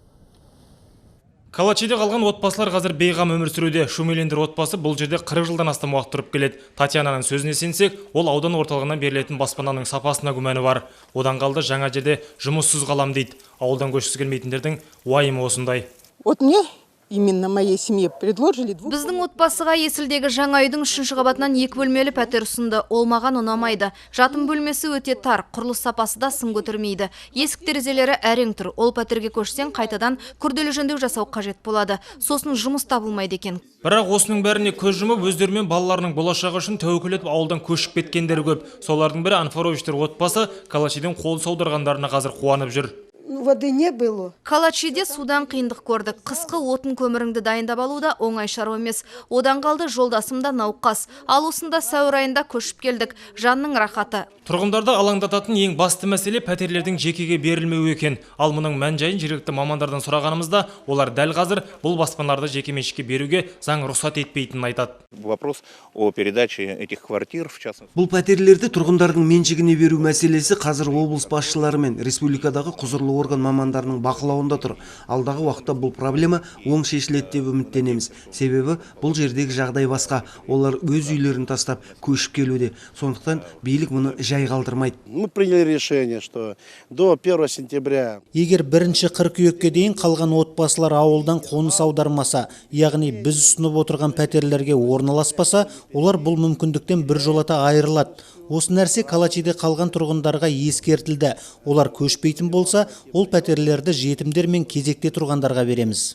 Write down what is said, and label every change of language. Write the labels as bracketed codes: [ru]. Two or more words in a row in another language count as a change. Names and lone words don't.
[kk] Калачиде қалған отбасылар қазір бейғам өмір сүруде. Шумелендер отбасы бұл жерде 40 жылдан астам уақыт тұрып келеді. Татьянаның сөзіне сенсек, ол аудан орталығынан берілетін баспананың сапасына күмәні бар. Одан қалды жаңа жерде жұмыссыз қалам дейді. Ауылдан көшкісі келмейтіндердің уайымы осындай. [ru] Вот мне именно моей семье предложили [kk] Біздің отбасыға Есілдегі жаңа үйдің 3-ші қабатынан 2 бөлмелі пәтер ұсынды. Ол маған ұнамайды. Жатын бөлмесі өте тар, құрылыс сапасы да сын көтермейді. Есік терезелері әрең тұр. Ол пәтерге көшсең, қайтадан күрделі жөндеу жасау қажет болады. Сосын жұмыс табылмайды екен. Бірақ осының бәріне көз жұмып, өздерімен балаларының болашағы үшін тәуекел етіп ауылдан көшіп кеткендер көп. Солардың бірі Анфаровичтер отбасы Калачиден қол саударғандарына қазір қуанып жүр. [ru] Воды не было. [kk] Калачиде судан қиындық көрдік. Қысқы отын көміріңді дайындап алуда оңай шаруа емес. Одан қалды жолдасымда науқас. Ал осында сәуір айында көшіп келдік. Жанның рахаты. Тұрғындарды алаңдататын ең басты мәселе пәтерлердің жекеге берілмеуі екен. Ал мұның мән-жайын жергілікті мамандардан сұрағанымызда, олар дәл қазір бұл баспаналарды жекеменшікке беруге заң рұқсат етпейтінін айтады. [ru] Вопрос о передаче этих квартир, в частности. [kk] Бұл пәтерлерді тұрғындардың меншігіне беру мәселесі қазір облыс басшылары мен республикадағы құзырлы орган мамандарының бақылауында тұр. Алдағы уақытта бұл проблема оң шешіледі деп үміттенеміз. Себебі бұл жердегі жағдай басқа. Олар өз үйлерін тастап көшіп келуде. Сондықтан билік мұны жай қалдырмайды. [ru] Мы приняли решение, что до 1 сентября. [kk] Егер 1 қыркүйекке дейін қалған отбасылар ауылдан қоныс аудармаса, яғни біз ұсынып отырған пәтерлерге орналаспаса, олар бұл мүмкіндіктен біржолата айырылады. Осы нәрсе Калачиде қалған тұрғындарға ескертілді. Олар көшпейтін болса, ол пәтерлерді жетімдер мен кезекте тұрғандарға береміз.